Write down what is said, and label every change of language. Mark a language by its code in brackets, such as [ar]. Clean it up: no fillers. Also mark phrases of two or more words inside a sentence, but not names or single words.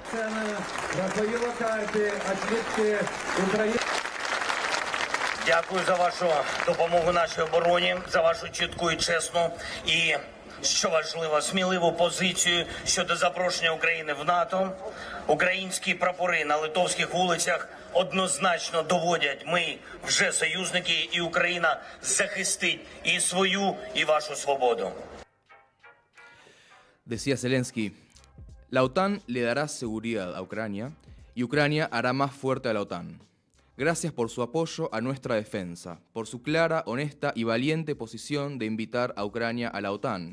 [uk] Дякую за вашу допомогу нашій обороні, за вашу чітку і чесну і, що важливо, сміливу позицію щодо запрошення України в НАТО. Українські прапори на литовських вулицях однозначно доводять, ми вже союзники, і Україна захистить і свою, і вашу свободу. [es] Decía Zelensky, la OTAN le dará seguridad a Ucrania y Ucrania hará más fuerte a la OTAN. Gracias por su apoyo a nuestra defensa, por su clara, honesta y valiente posición de invitar a Ucrania a la OTAN.